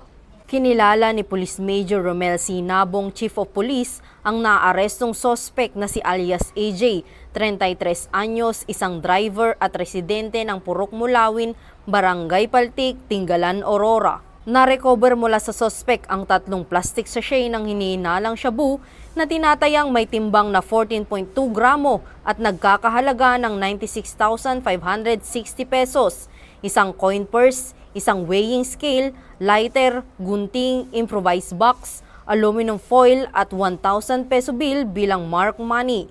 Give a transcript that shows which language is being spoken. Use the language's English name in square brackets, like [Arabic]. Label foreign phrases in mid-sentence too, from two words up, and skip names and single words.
[Filipino] Kinilala ni Police Major Romel C. Nabong, [English] Chief of Police, [Filipino] ang naarestong sospek na si alias AJ, 33 anyos, isang driver at residente ng Purok Mulawin, Barangay Paltik, Tinggalan, Aurora. Na-recover mula sa sospek ang 3 [English] plastic sachet [Filipino] ng hinihinalang shabu na tinatayang may timbang na 14.2 gramo at nagkakahalaga ng 96,560 pesos, isang [English] coin purse, [Filipino] isang [English] weighing scale, [Filipino] lighter, gunting, [English] improvised box, aluminum foil [Filipino] at 1,000 [English] peso bill [Filipino] bilang [English] mark money.